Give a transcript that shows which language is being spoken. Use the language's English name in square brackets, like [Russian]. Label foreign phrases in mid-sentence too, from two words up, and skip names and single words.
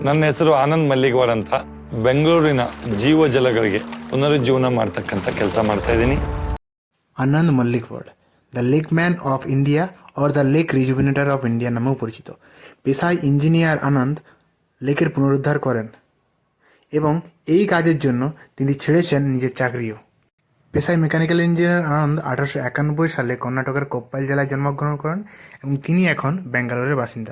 [Kannada] ನನ್ನ ಹೆಸರು ಆನಂದ್ ಮಲ್ಲಿಗವಾಡ್ ಅಂತ ಬೆಂಗಳೂರಿನ ಜೀವ ಜಲಗಳಿಗೆ ಪುನರುಜ್ಜೀವನ ಮಾಡ್ತಕ್ಕಂಥ ಕೆಲಸ ಮಾಡ್ತಾ ಇದ್ದೀನಿ. [Bangla] আনন্দ মল্লিকওয়াড়, [English] the Lake Man of India or the Lake Rejuvenator of India [Bangla] নামেও পরিচিত। পেশায় ইঞ্জিনিয়ার আনন্দ লেকের পুনরুদ্ধার করেন এবং এই কাজের জন্য তিনি ছেড়েছেন নিজের চাকরিও। পেশায় [English] mechanical engineer [Bangla] আনন্দ 1891 সালে কর্ণাটকের কোপ্পাল জেলায় জন্মগ্রহণ করেন এবং তিনি এখন ব্যাঙ্গালোরের বাসিন্দা।